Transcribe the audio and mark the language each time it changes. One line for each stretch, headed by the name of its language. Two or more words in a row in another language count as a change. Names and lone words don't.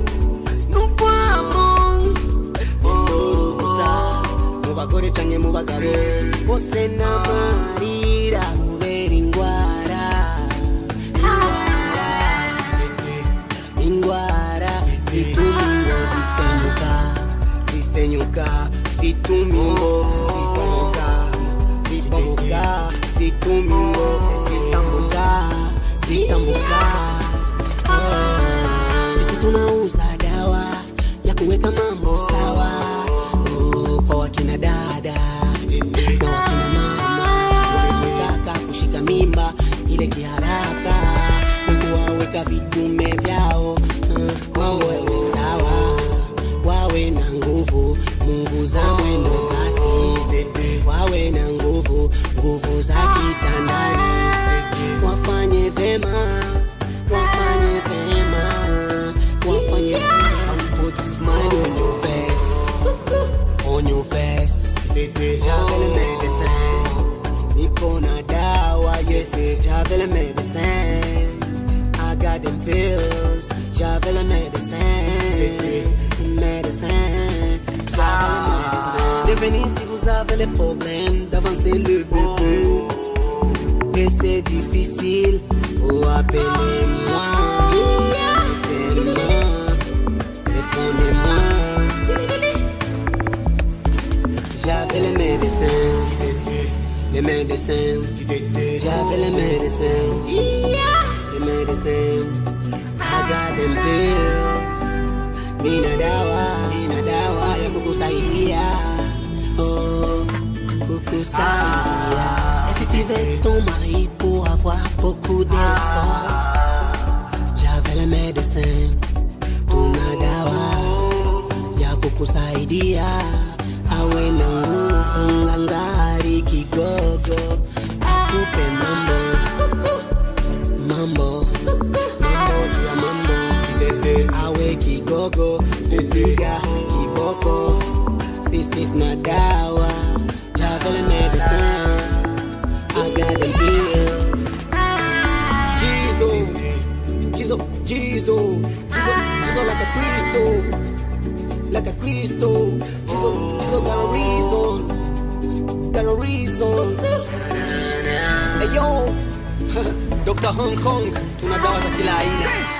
Rundi: nupamo induru gusa mu bagore canke mu bagabo bose n'amarira kubera ingwara zituma ingo zisenyuka zituma ingo zibomoka zituma ingo zisambuka.
Swahili: Sisi tunauza dawa ya kuweka mambo sawa, kwa wakina dada na wakina mama wanaotaka kushika mimba ile kiharaka na kuwaweka vidume vyao, mambo yawe sawa, wawe na nguvu za mwendo kasi, wawe na nguvu za kitandani, wafanye vema.
English: Put a smile on your face.
French: J'avais le médecin,
Swahili: niko na dawa, yes.
French: J'avais le médecin,
English: I got them pills.
French: J'avais le médecin, j'avais le médecin. Revenez si vous avez les problèmes d'avancer le bébé. Et c'est difficile, oh appelez-moi, téléphonez-moi. J'avais les médecins, j'avais les médecins,
English: I got them pills.
Swahili: Nina dawa ya kukusaidia, oh kukusaidia.
French: Et si tu veux ton mari pour avoir beaucoup de force, j'avais le médecin,
Swahili: tuna dawa ya kukusaidia, awe na nguvu ngangari kigogo, akupe mambo juu ya mambo, awe kigogo, piga kiboko, sisi tuna dawa.
French: J'avais le médecin,
English: I got them bills. Jesus, like a crystal. Jesus got a reason. Hey yo, Dr. Hong Kong,
Swahili: tuna dawa za kila aina.